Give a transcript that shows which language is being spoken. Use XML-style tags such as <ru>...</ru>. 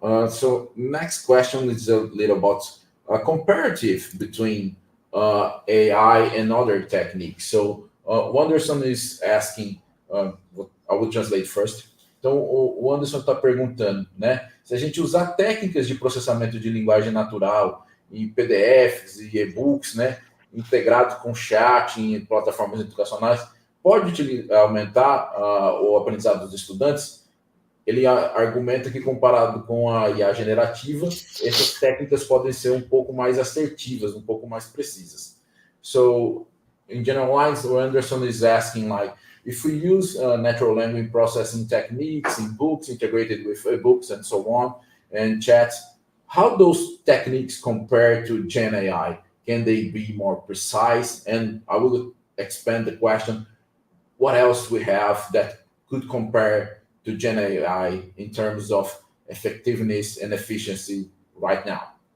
<en>So next question is a little about a comparative between AI and other techniques. So Wanderson is asking, I will translate first.</en> <pt>Então o Anderson está perguntando, né, se a gente usar técnicas de processamento de linguagem natural em PDFs e e-books, né, integrados com chat em plataformas educacionais, pode aumentar o aprendizado dos estudantes? Ele argumenta que, comparado com a IA generativa, essas técnicas podem ser um pouco mais assertivas, um pouco mais precisas.</pt> <en>So, in general lines, Anderson is asking, like, if we use natural language processing techniques in books, integrated with ebooks and so on, and chats, how those techniques compare to Gen AI? Can they be more precise? And I will expand the question, what else we have that could compare to Gen AI in terms of effectiveness and efficiency right now?</en>